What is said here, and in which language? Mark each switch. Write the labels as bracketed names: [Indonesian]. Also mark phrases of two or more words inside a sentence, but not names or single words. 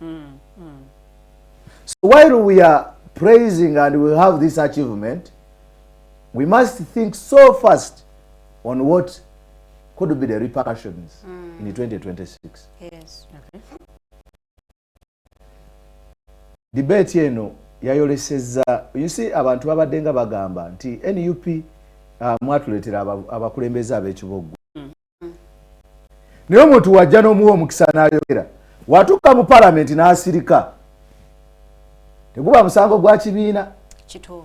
[English] So while we are praising and we have this achievement, we must think so fast on what could be the repercussions in 2026. Yes. Okay. [Ganda] Debate eno yayoleseza, [English] you see, [Ganda] abantu babadde nga bagamba nti NUP mwatuletera abakulembeze ab'ekibogo. Naye omuntu wajja n'omuwa omukisa n'ayogera watuuka mu parliament n'asirika teguba musango gwa kibiina. Kituufu.